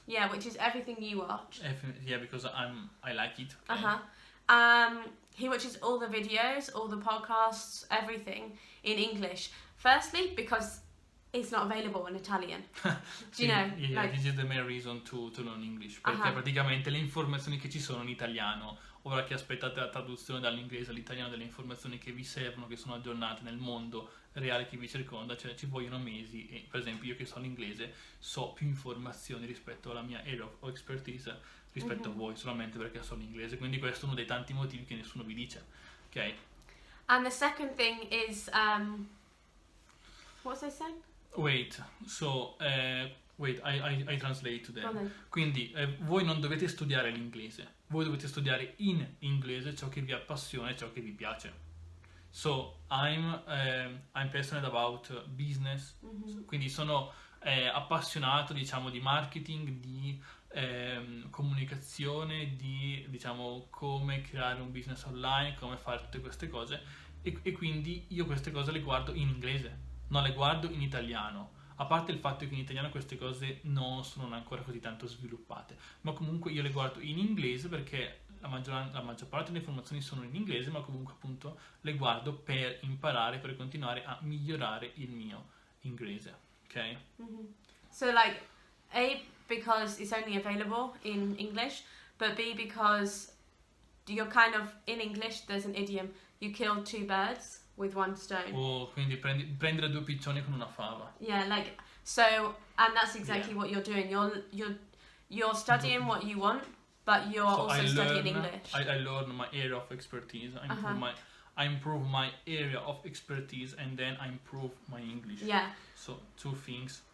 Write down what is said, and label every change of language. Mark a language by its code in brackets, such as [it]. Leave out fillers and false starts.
[en] Yeah, which is everything you watch. Yeah, because I like it. Okay. He watches all the videos, all the podcasts, everything in English. Firstly, because it's not available in Italian. Do you know? Yeah, this is the main reason to learn English. [it] Perché praticamente le informazioni che ci sono in italiano, ora che aspettate la traduzione dall'inglese all'italiano delle informazioni che vi servono, che sono aggiornate nel mondo reale che vi circonda, cioè ci vogliono mesi. E per esempio io che so l'inglese so più informazioni rispetto alla mia [en] area of expertise [it] rispetto a voi, solamente perché so l'inglese. Quindi questo è uno dei tanti motivi che nessuno vi dice, ok? [en] And the second thing is, what was I saying? Wait, I translate to them. Okay. [it] Quindi voi non dovete studiare l'inglese, voi dovete studiare in inglese ciò che vi appassiona e ciò che vi piace. [en] So I'm passionate about business, [it] quindi sono appassionato, diciamo, di marketing, di comunicazione, di, diciamo, come creare un business online, come fare tutte queste cose, e quindi io queste cose le guardo in inglese, non le guardo in italiano, a parte il fatto che in italiano queste cose non sono ancora così tanto sviluppate, ma comunque io le guardo in inglese perché la maggior parte delle informazioni sono in inglese, ma comunque appunto le guardo per imparare, per continuare a migliorare il mio inglese, ok? [en] So like, A, because it's only available in English, but B, because you're kind of, in English there's an idiom, you kill 2 birds with 1 stone. [it] Quindi prendere 2 piccioni con una fava. [en] Yeah, like, so, and that's exactly what you're doing. You're studying what you want, but you're also studying English. I learn my area of expertise. I improve my area of expertise, and then I improve my English. Yeah. So 2 things